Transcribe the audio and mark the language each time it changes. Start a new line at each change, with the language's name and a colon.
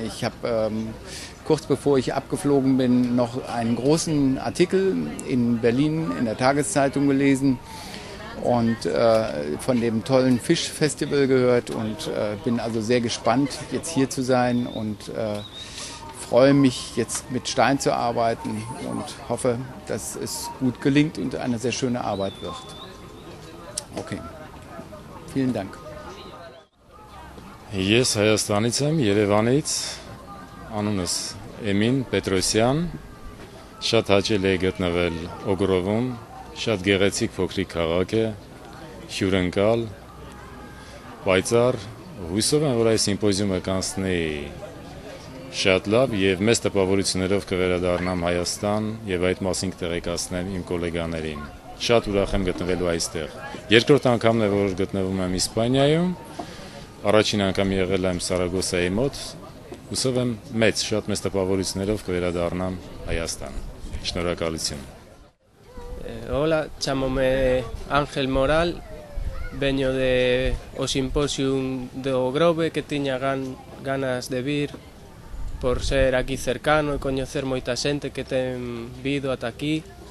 German: Ich habe kurz bevor ich abgeflogen bin, noch einen großen Artikel in Berlin in der Tageszeitung gelesen und von dem tollen Fischfestival gehört und bin also sehr gespannt, jetzt hier zu sein und freue mich, jetzt mit Stein zu arbeiten und hoffe, dass es gut gelingt und eine sehr schöne Arbeit wird. Okay, vielen Dank.
Armenian: Ես Հայաստանից եմ, Երևանից, անունս Էմին Պետրոսյան, շատ հաճելի է գտնվել Օգրովում, շատ գեղեցիկ փոքրիկ քաղաք է, հյուրընկալ, պայծառ, հույսով եմ, որ այս սիմպոզիումը կանցնի շատ լավ եւ մեծ տպավորություններով կվերադառնամ Հայաստան եւ այդ մասին կտեղեկացնեմ իմ գոլեգաներին։ Շատ ուրախ եմ գտնվելու այստեղ։ Երկրորդ անգամն է, որ գտնվում եմ Իսպանիայում, առաջին անգամ եղել եմ Սարագոսայի մոտ, հուսով եմ շատ մեծ տպավորություններով կվերադառնամ Հայաստան։ Շնորհակալություն։
Galician: Hola, chámome Ángel Moral, veño de o Simposium do Grove que tiña ganas de vir por ser aquí cercano e coñecer moita xente que ten vido ata aquí.